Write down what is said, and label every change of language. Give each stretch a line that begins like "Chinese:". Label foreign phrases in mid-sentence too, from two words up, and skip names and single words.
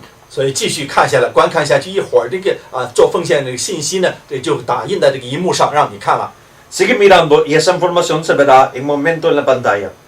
Chinese: 所以继续看下来，观看下去，一会儿这个做奉献这个信息呢，就打印在这个荧幕上让你看了。
Spanish: Sigue mirando y esa información se verá en momento en la pantalla.